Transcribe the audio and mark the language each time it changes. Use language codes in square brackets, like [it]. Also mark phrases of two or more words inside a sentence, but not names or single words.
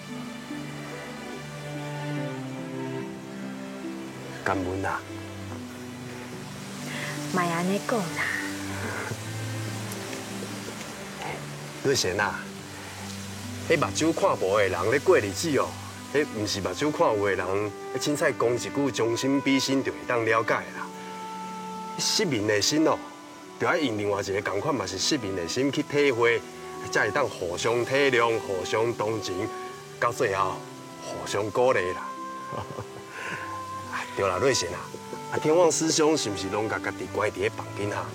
[nan] 感恩啊！莫安尼讲啦。瑞贤啊，迄目睭看无的人咧过日子哦，迄毋是目睭看有的人，迄凊彩讲一句将心比心就会当了解啦。失明的心哦，就要用另外一个共款，嘛是失明的心去体会，才会当互相体谅、互相同情，到最后互相鼓励啦。对啦，瑞贤啊，天王师兄是毋是拢甲家己关伫咧房间哈？